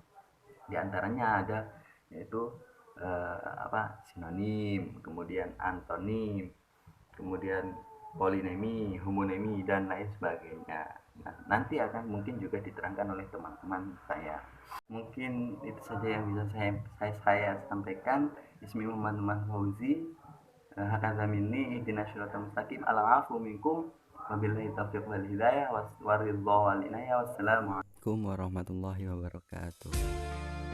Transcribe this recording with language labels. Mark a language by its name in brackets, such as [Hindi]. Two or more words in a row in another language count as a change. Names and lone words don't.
[Indonesian] Di antaranya ada yaitu sinonim, kemudian antonim, kemudian polinemi, homonimi dan lain sebagainya. Nah, nanti akan mungkin juga diterangkan oleh teman-teman saya. Mungkin itu saja yang bisa saya sampaikan. [Arabic] اسمي محمد فوزي. هكذا مني اهدنا الصراط المستقيم. العفو منكم. وبالله التوفيق والهداية والرضا والعناية. والسلام عليكم ورحمة الله وبركاته.